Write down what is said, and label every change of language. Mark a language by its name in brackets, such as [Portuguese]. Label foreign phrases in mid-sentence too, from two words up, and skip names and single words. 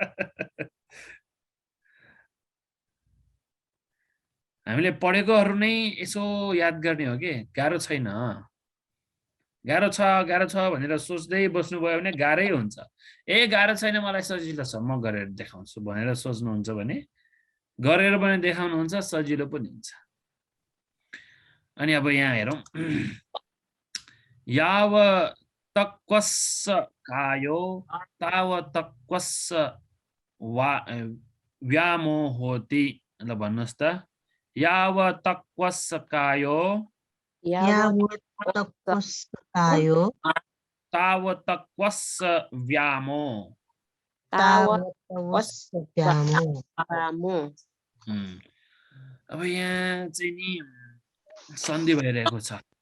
[Nepali] हामीले पढेकोहरु नै यसो याद गर्ने हो के गाह्रो छैन गाह्रो छ भनेर सोच्दै बस्नु भयो भने गाह्रै हुन्छ गाह्रो छैन मलाई सजिलो छ म गरेर देखाउँछु भनेर सोच्नुहुन्छ भने गरेर पनि देखाउनुहुन्छ सजिलो पनि हुन्छ अनि अब यहाँ हेरौं [Pali] याव तक्वस्स कायो ताव तक्वस्स व्यामोहोति ल भन्नुस् त याव तक्वस्स कायो ताव तक्वस्स व्यामो [Nepali] अब यहाँ चाहिँ नि सन्धि भइरहेको छ